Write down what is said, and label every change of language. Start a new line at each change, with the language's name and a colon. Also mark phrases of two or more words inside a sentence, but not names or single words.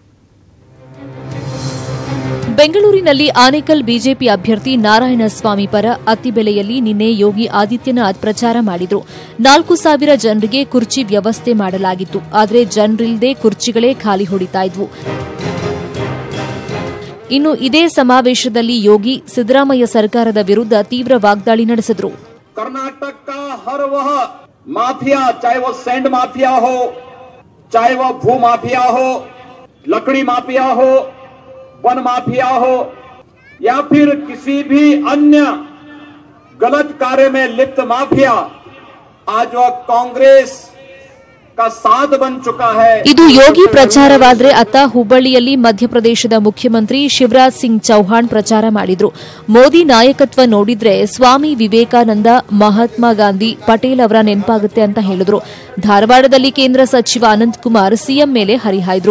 Kannada: ಬೆಂಗಳೂರಿನಲ್ಲಿ ಆನೇಕಲ್ ಬಿಜೆಪಿ ಅಭ್ಯರ್ಥಿ ನಾರಾಯಣಸ್ವಾಮಿ ಪರ ಅತ್ತಿಬೆಲೆಯಲ್ಲಿ ನಿನ್ನೆ ಯೋಗಿ ಆದಿತ್ಯನಾಥ್ ಪ್ರಚಾರ ಮಾಡಿದ್ರು. 4,000 ಜನರಿಗೆ ಕುರ್ಚಿ ವ್ಯವಸ್ಥೆ ಮಾಡಲಾಗಿತ್ತು. ಆದರೆ ಜನರಿಲ್ಲದೆ ಕುರ್ಚಿಗಳೇ ಖಾಲಿ ಹೊಡಿತಾ ಇದ್ವು. ಇನ್ನು ಇದೇ ಸಮಾವೇಶದಲ್ಲಿ ಯೋಗಿ ಸಿದ್ದರಾಮಯ್ಯ ಸರ್ಕಾರದ ವಿರುದ್ಧ ತೀವ್ರ ವಾಗ್ದಾಳಿ ನಡೆಸಿದ್ರು.
Hindi: कर्नाटक का हर वह माफिया, चाहे वो सैंड माफिया हो, चाहे वो भू माफिया हो, लकड़ी माफिया हो, वन माफिया हो, या फिर किसी भी अन्य गलत कार्य में लिप्त माफिया आज वह कांग्रेस का साथ बन चुका है.
Kannada: ಇದು ಯೋಗಿ ಪ್ರಚಾರವಾದ್ರೆ ಅತ್ತ ಹುಬ್ಬಳ್ಳಿಯಲ್ಲಿ ಮಧ್ಯಪ್ರದೇಶದ ಮುಖ್ಯಮಂತ್ರಿ ಶಿವರಾಜ್ ಸಿಂಗ್ ಚೌಹಾಣ್ ಪ್ರಚಾರ ಮಾಡಿದ್ರು. ಮೋದಿ ನಾಯಕತ್ವ ನೋಡಿದ್ರೆ ಸ್ವಾಮಿ ವಿವೇಕಾನಂದ, ಮಹಾತ್ಮ ಗಾಂಧಿ, ಪಟೇಲ್ ಅವರ ನೆನಪಾಗುತ್ತೆ ಅಂತ ಹೇಳಿದ್ರು. ಧಾರವಾಡದಲ್ಲಿ ಕೇಂದ್ರ ಸಚಿವ ಅನಂತಕುಮಾರ್ ಸಿಎಂ ಮೇಲೆ ಹರಿಹಾಯ್ದ್ರು.